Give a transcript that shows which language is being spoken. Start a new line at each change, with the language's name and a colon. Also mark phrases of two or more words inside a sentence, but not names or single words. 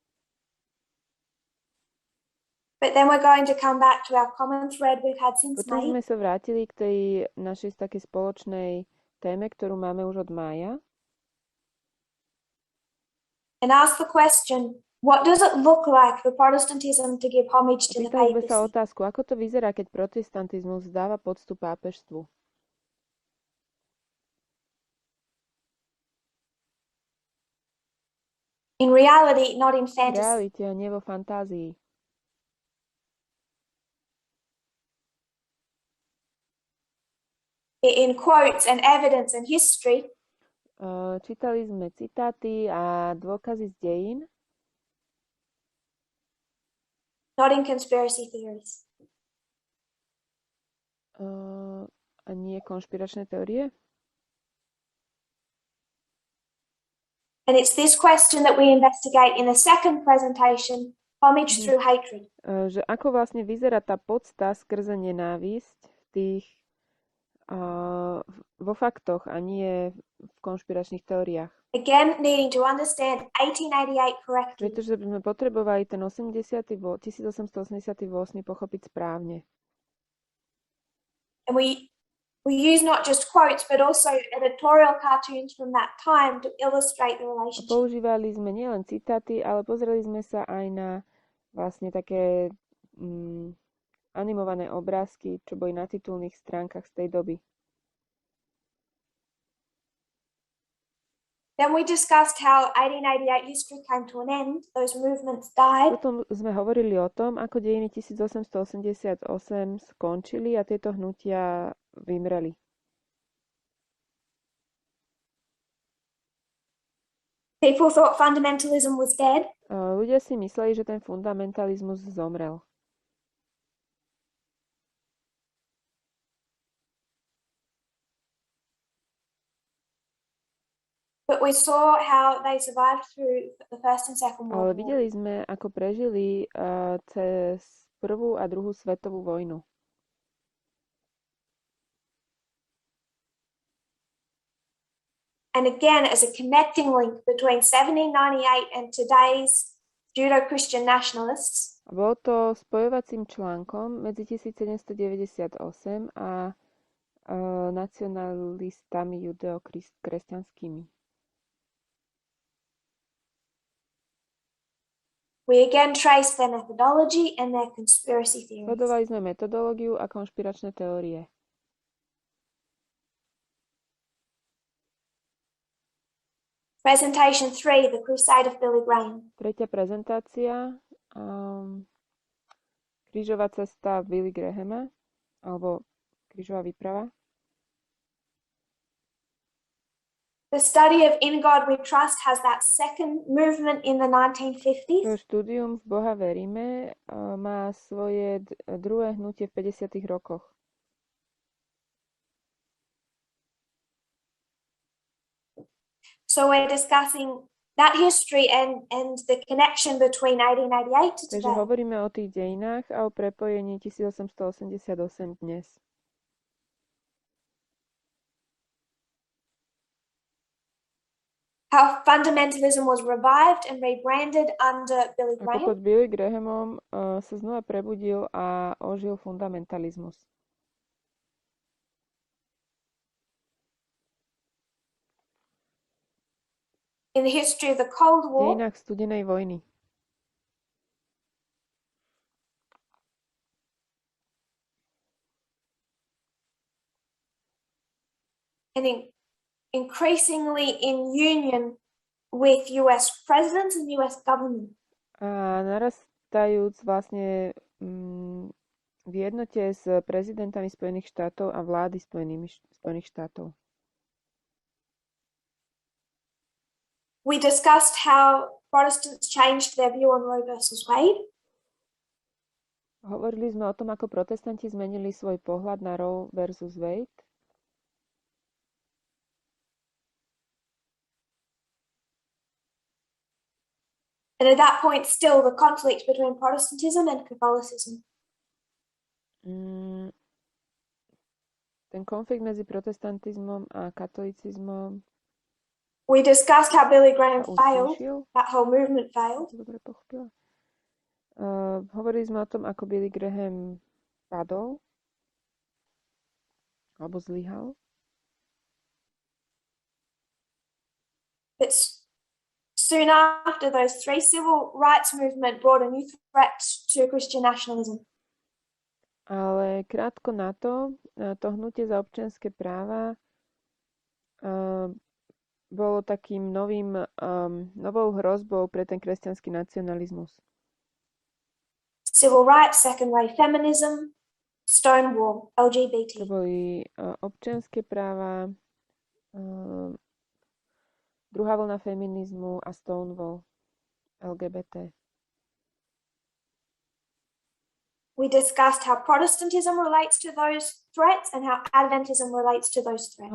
English: But then we're going to come back to our common thread we've had since
Slovak: Potom
English: May.
Slovak: sme sa vrátili k tej našej takej spoločnej téme, ktorú máme už od mája.
English: And ask the question, what does it look like for Protestantism to give homage to the
Slovak: Pýtali sme sa
English: papacy?
Slovak: otázku, ako to vyzerá, keď protestantizmus vzdáva poctu pápežstvu.
English: In reality, not in
Slovak: V
English: fantasy.
Slovak: realite a nie vo fantázii.
English: In quotes and evidence and history,
Slovak: Čítali sme citáty a dôkazy z dejín,
English: not in conspiracy theories.
Slovak: a nie konšpiračné teórie.
English: And it's this question that we investigate in the second presentation, homage through hatred.
Slovak: Že ako vlastne vyzerá tá podsta skrze nenávisť v tých vo faktoch a nie v konšpiračných teóriách.
English: Again, needing to understand 1888 correctly.
Slovak: Pretože by sme potrebovali ten 1888 pochopiť správne.
English: And we use not just quotes, but also editorial cartoons from that time to illustrate the
Slovak: A
English: relationship.
Slovak: používali sme nielen citáty, ale pozreli sme sa aj na vlastne také animované obrázky, čo boli na titulných stránkach z tej doby.
English: Then we discussed how 1888 history came to an end, those movements died.
Slovak: Potom sme hovorili o tom, ako dejiny 1888 skončili a tieto hnutia vymreli.
English: People thought fundamentalism was dead.
Slovak: Ľudia si mysleli, že ten fundamentalizmus zomrel.
English: But we saw how they survived through the First and Second
Slovak: Ale
English: World War.
Slovak: videli sme, ako prežili cez prvú a druhú svetovú vojnu.
English: And again, as a connecting link between 1798 and today's Judo-Christian nationalists,
Slovak: A bolo to spojovacím článkom medzi 1798 a nacionalistami judeo-kresťanskými.
English: we again trace their methodology and their conspiracy theories.
Slovak: Sledovali sme metodológiu a konšpiračné teórie.
English: Presentation 3, The Crusade of Billy Graham.
Slovak: Tretia prezentácia, krížová cesta Billy Grahama, alebo krížová výprava.
English: The study of In God We Trust has that second movement in the 1950s.
Slovak: To štúdium v Boha veríme má svoje druhé hnutie v 50. rokoch.
English: So we're discussing that history and the connection between 1888 to
Slovak: Takže
English: today.
Slovak: hovoríme o tých dejinách a o prepojení 1888 dnes.
English: How fundamentalism was revived and rebranded under Billy
Slovak: Ako Graham. pod Billy Grahamom sa znova prebudil a ožil fundamentalizmus.
English: In the history of the Cold
Slovak: V
English: War,
Slovak: dejinách studenej vojny.
English: and increasingly in union with US presidents and US government.
Slovak: A narastajúc vlastne v jednote s prezidentami Spojených štátov a vlády Spojených štátov.
English: We discussed how Protestants changed their view on Roe versus Wade.
Slovak: Hovorili sme o tom, ako protestanti zmenili svoj pohľad na Roe versus Wade.
English: And at that point, still the conflict between Protestantism and Catholicism.
Slovak: Ten konflikt medzi protestantizmom a katolicizmom
English: We discussed how Billy Graham
Slovak: sa
English: failed,
Slovak: utíšil.
English: that whole movement failed.
Slovak: Dobre pochopila. Hovorili sme o tom, ako Billy Graham padol alebo zlyhal.
English: But soon after, those three civil rights movement brought a new threat to Christian nationalism.
Slovak: Ale krátko na to hnutie za občianske práva bolo takým novou hrozbou pre ten kresťanský nacionalizmus.
English: Civil rights, second wave feminism, Stonewall,
Slovak: To LGBT. boli občianske práva, druhá vlna feminizmu a Stonewall, LGBT.
English: We discussed how Protestantism relates to those threats and how Adventism relates to those threats.